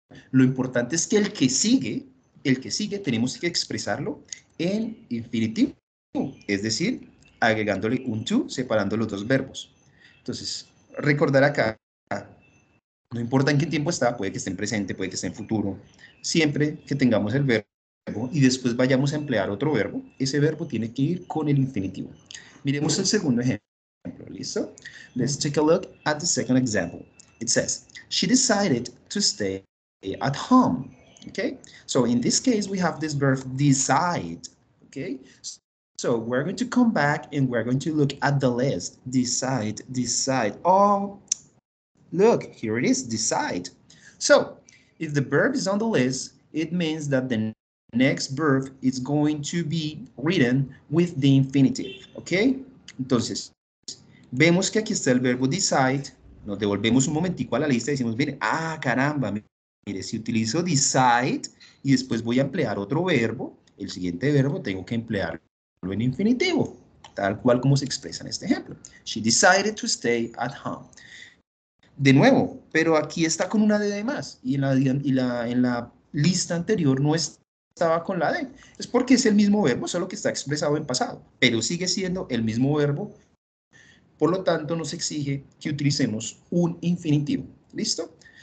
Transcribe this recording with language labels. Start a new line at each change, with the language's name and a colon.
Spanish: Lo importante es que el que sigue, tenemos que expresarlo en infinitivo, es decir, agregándole un to, separando los dos verbos. Entonces, recordar acá, no importa en qué tiempo está, puede que esté en presente, puede que esté en futuro, siempre que tengamos el verbo y después vayamos a emplear otro verbo, ese verbo tiene que ir con el infinitivo. Miremos el segundo ejemplo, ¿listo?
English: Let's take a look at the second example. It says, she decided to stay at home, okay? So in this case, we have this verb decide, okay? So we're going to come back and we're going to look at the list. Decide. Oh, look, here it is, decide. So if the verb is on the list, it means that the next verb is going to be written with the infinitive, okay?
Spanish: Entonces, vemos que aquí está el verbo decide, nos devolvemos un momentico a la lista y decimos, mire, caramba, mire, si utilizo decide y después voy a emplear otro verbo, el siguiente verbo tengo que emplearlo en infinitivo, tal cual como se expresa en este ejemplo.
English: She decided to stay at home.
Spanish: De nuevo, pero aquí está con una D de más y en la lista anterior no estaba con la D. Es porque es el mismo verbo, solo que está expresado en pasado, pero sigue siendo el mismo verbo. Por lo tanto, nos exige que utilicemos un infinitivo. ¿Listo?